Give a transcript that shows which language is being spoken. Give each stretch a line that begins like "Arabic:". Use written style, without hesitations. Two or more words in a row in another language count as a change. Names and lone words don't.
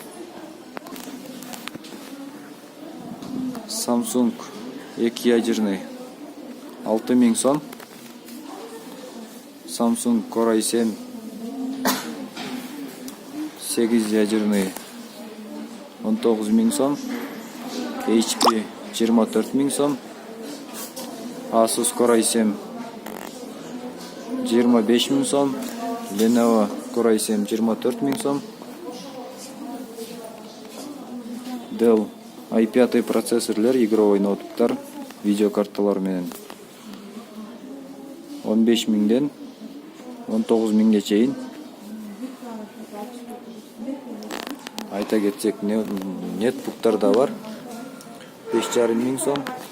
Kyrgyz: Samsung 2 ядерный 6 000 сом, Samsung Core i7 8 ядерный 19 000 сом, HP 24 000 сом, Asus Core i7 25 000 сом, Lenovo Core i7 24 000 сом, Dell i5 процессорлер, игровой ноутбуктар, видеокарталар менен 15 000ден 19 000ге чейин. Айта кетсек, нетбуктар да бар. 5,5 000 сом.